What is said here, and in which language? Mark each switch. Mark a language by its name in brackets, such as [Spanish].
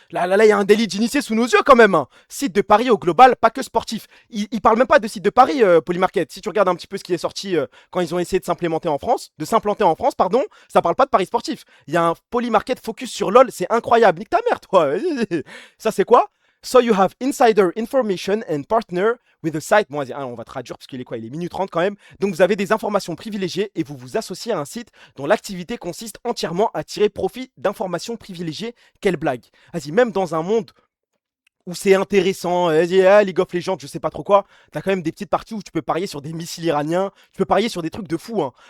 [French] Là, il y a un délit d'initié sous nos yeux quand même. Hein. Site de paris au global, pas que sportif. Ils parlent même pas de site de paris, Polymarket. Si tu regardes un petit peu ce qui est sorti quand ils ont essayé de s'implanter en France, pardon, ça parle pas de paris sportif. Il y a un Polymarket focus sur LoL, c'est incroyable. Nique ta mère, toi. Ça, c'est quoi? [English] So you have insider information and partner with the site. [French] Bon, vas-y, on va traduire parce qu'il est quoi? Il est minute 30 quand même. Donc, vous avez des informations privilégiées et vous vous associez à un site dont l'activité consiste entièrement à tirer profit d'informations privilégiées. Quelle blague. Vas-y, même dans un monde où c'est intéressant, League of Legends, je sais pas trop quoi, t'as quand même des petites parties où tu peux parier sur des missiles iraniens, tu peux parier sur des trucs de fou. Hein.